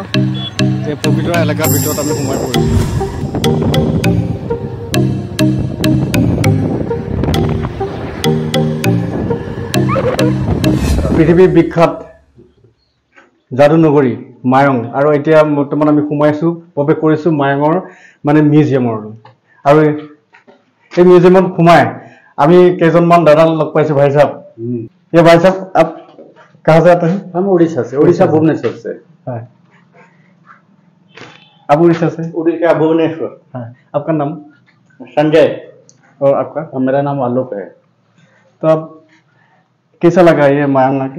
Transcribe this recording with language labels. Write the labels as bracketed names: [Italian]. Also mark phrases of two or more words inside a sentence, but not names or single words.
[Assamese] এই পবিতৰা এলেকাৰ ভিতৰত আমি সোমাই পৰিছোঁ। পৃথিৱীৰ বিখ্যাত যাদু নগৰী মায়ং, আৰু এতিয়া বৰ্তমান আমি সোমাইছোঁ, প্ৰৱেশ কৰিছোঁ মায়ঙৰ মানে মিউজিয়ামৰ। আৰু এই মিউজিয়ামত সোমাই আমি কেইজনমান দাদাক লগ পাইছোঁ। [Hindi] भाई साहब, ये भाई साहब आप कहाँ से आते हैं? हम उड़ीसा से, उड़ीसा भुवनेश्वर से। हाँ, आप उड़ीसा से? उड़ीसा भुवनेश्वर। हाँ, आपका नाम? संजय। और आपका? मेरा नाम आलोक है। तो आप कैसा लगा ये मायंग आके?